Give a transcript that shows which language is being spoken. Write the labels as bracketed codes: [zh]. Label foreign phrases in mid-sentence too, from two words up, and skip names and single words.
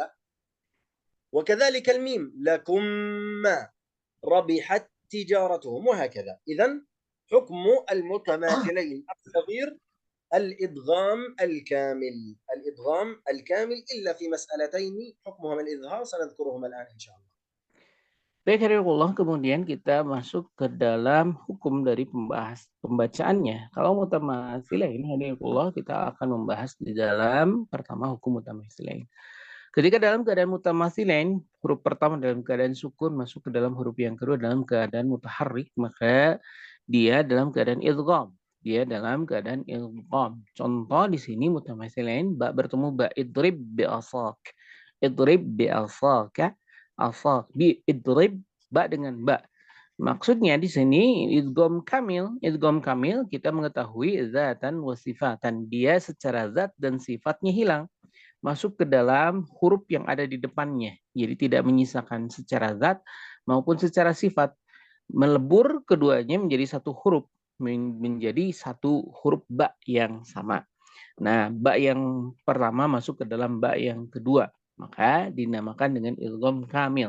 [ar] وكذلك الميم لكم ما ربحت تجارتهم، وهكذا. إذن حكم المتماثلين الصغير الإدغام الكامل إلا في مسألتين حكمهما الإظهار سنذكرهما الآن إن شاء الله. [id] Baik, hadirin, kemudian kita masuk ke dalam hukum dari pembacaannya. Kalau mutamatsilain, hadirin, kita akan membahas di dalam pertama hukum mutamatsilain. Ketika dalam keadaan mutamatsilain, huruf pertama dalam keadaan sukun masuk ke dalam huruf yang kedua dalam keadaan mutaharrik, maka dia dalam keadaan idgham. Contoh di sini mutamatsilain, ba bertemu ba, [ar] اضرب بعصاك. اضرب بعصاك. عصاك ب اضرب, [id] ba dengan ba. Maksudnya di sini [ar] إدغام كامل [id] kita mengetahui [ar] ذاتا وصفة. [id] Dia secara zat dan sifatnya hilang, masuk ke dalam huruf yang ada di depannya. Jadi tidak menyisakan secara zat maupun secara sifat. Melebur keduanya menjadi satu huruf, menjadi satu huruf ba yang sama. Nah, ba yang pertama masuk ke dalam ba yang kedua, maka dinamakan dengan [ar] إدغام كامل.